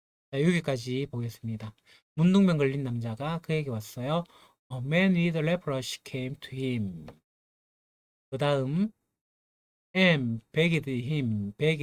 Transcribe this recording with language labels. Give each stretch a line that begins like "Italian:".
Korean: 자, 여기까지 보겠습니다. 문둥병 걸린 남자가 그에게 왔어요.
English: A man with leprosy came to him.
Korean: 그 다음
English: begged him.